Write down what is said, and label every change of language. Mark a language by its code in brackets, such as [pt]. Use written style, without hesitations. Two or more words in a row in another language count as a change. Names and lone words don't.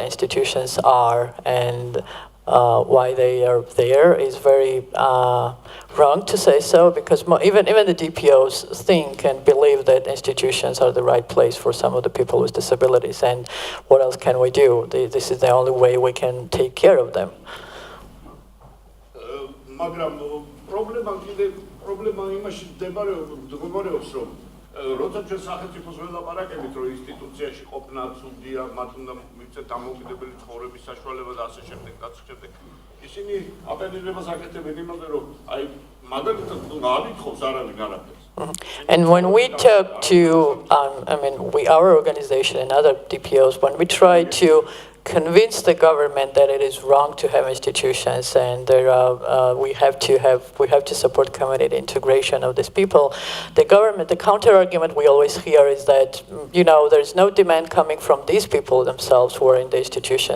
[en] institutions are and why they are there is very wrong, to say so, because even the DPOs think and believe that institutions are the right place for some of the people with disabilities, and what else can we do? This is the only way we can take care of them. [ka] როცა ჩვენ სახელმწიფოს ველაპარაკებით, რომ ინსტიტუციაში ყოფნა ცუდია, მათ უნდა მიცეთ დამოუკიდებელი ცხოვრების საშუალება და ასე შემდეგ, ისინი აპელირებას აკეთებენ იმაზე, რომ აი მაგალითად გააკითხოს არავინ არაფერს. [en] And when we talk to, our organization and other DPOs, when we try to convince the government that it is wrong to have institutions and we have to support community integration of these people, the counter argument we always hear is that there's no demand coming from these people themselves who are in the institutions.